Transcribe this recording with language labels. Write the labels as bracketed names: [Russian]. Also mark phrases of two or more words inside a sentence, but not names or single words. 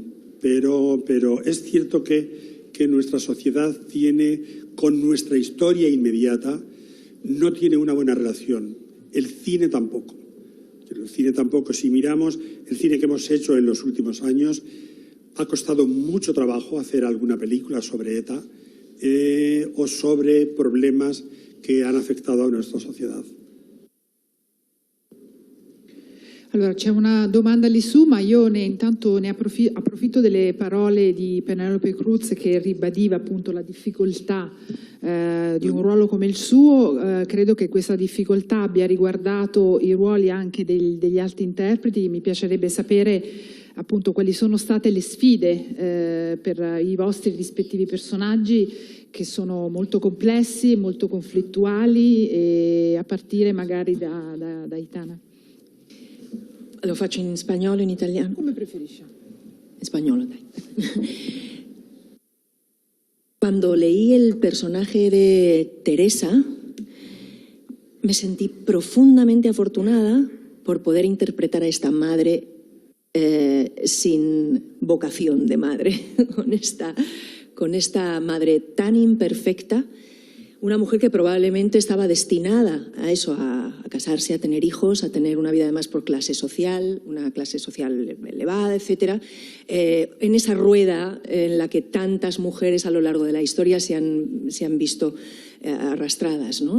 [Spanish] Pero es cierto que nuestra sociedad tiene, con nuestra historia inmediata, no tiene una buena relación. El cine tampoco. Si miramos el cine que hemos hecho en los últimos años, ha costado mucho trabajo hacer alguna película sobre ETA o sobre problemas [Italian] che hanno affettato la nostra società. Allora, c'è una domanda lì su, ma io intanto ne approfitto delle parole di Penélope Cruz, che ribadiva appunto la difficoltà di un ruolo come il suo. Credo che questa difficoltà abbia riguardato i ruoli anche degli altri interpreti. Mi piacerebbe sapere appunto quali sono state le sfide per i vostri rispettivi personaggi, che sono molto complessi, molto conflittuali, e a partire magari da Aitana. Lo faccio in spagnolo o in italiano? Come preferisci. En spagnolo, dai. [Spanish] Cuando leí el personaje de Teresa, me sentí profundamente afortunada por poder interpretar a esta madre sin vocación de madre, con esta madre tan imperfecta, una mujer que probablemente estaba destinada a eso, a casarse, a tener hijos, a tener una vida además por clase social, una clase social elevada, etcétera, en esa rueda en la que tantas mujeres a lo largo de la historia se han visto arrastradas, ¿no?